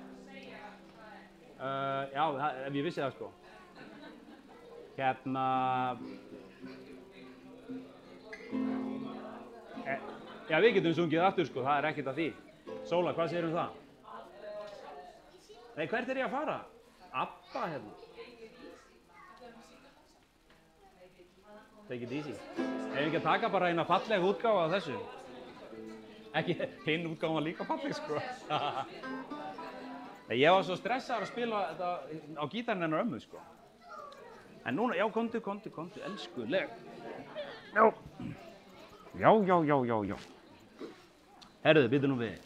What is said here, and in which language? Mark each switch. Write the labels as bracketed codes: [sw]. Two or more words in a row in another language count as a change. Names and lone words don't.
[is] Já, ef ég vissi það, sko. Hérna... Já, við getum sungið aftur, sko, það er ekkert að því. Sóla, hvað segir það? Nei, hvert er ég að fara? Abba, hérna. [en] Take it easy. [is] Ef við ekki að taka bara eina fallega útgáfa af þessu. Ekki, hinn útgáfa var líka falleg, sko. Ég var svo stressaður að spila þetta á gítarinn hennar ömmu, sko. En núna, já, komdu, elskuleg. Já. Herðu, býtu nú við.